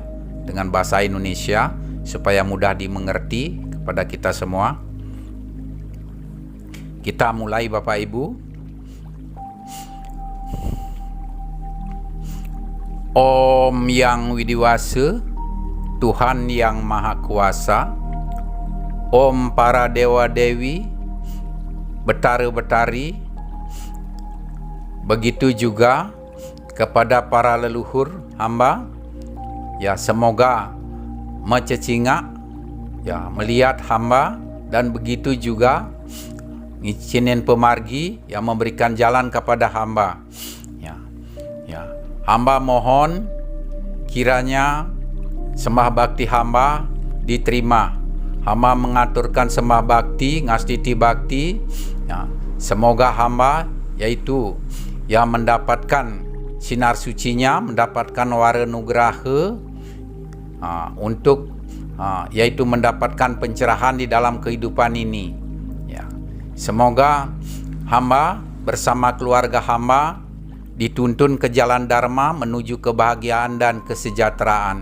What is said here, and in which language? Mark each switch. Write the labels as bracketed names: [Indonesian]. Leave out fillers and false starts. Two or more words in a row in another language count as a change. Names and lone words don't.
[Indonesian] Dengan bahasa Indonesia supaya mudah dimengerti kepada kita semua. Kita mulai Bapak Ibu. Om Yang Widiwasa, Tuhan yang Maha Kuasa, Om para dewa-dewi, betara-betari, begitu juga kepada para leluhur hamba, ya semoga mencecingak, ya melihat hamba, dan begitu juga [Balinese] ngicinin pemargi [Indonesian] yang memberikan jalan kepada hamba. Hamba mohon kiranya sembah bakti hamba diterima. Hamba mengaturkan sembah bakti, [Balinese] ngastiti bakti. [Indonesian] Ya, semoga hamba yaitu yang mendapatkan sinar sucinya, mendapatkan wara nugraha untuk yaitu mendapatkan pencerahan di dalam kehidupan ini. Ya, semoga hamba bersama keluarga hamba dituntun ke jalan dharma menuju kebahagiaan dan kesejahteraan.